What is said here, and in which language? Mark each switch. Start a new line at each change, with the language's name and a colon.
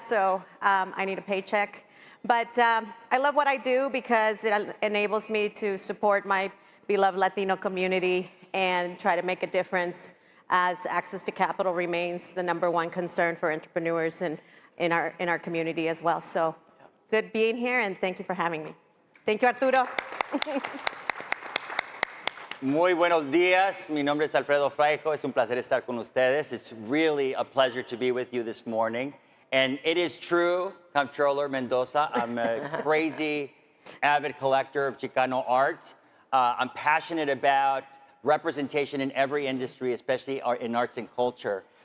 English: So I need a paycheck. But I love what I do because it enables me to support my beloved Latino community and try to make a difference as access to capital remains the #1 concern for entrepreneurs in our community as well. So good being here, and thank you for having me. Thank you, Arturo.
Spanish: Muy buenos días. Mi nombre es Alfredo Fraijo. Es un placer estar con ustedes.
English: It's really a pleasure to be with you this morning. And it is true, Comptroller Mendoza, I'm a crazy avid collector of Chicano art. I'm passionate about representation in every industry, especially in arts and culture.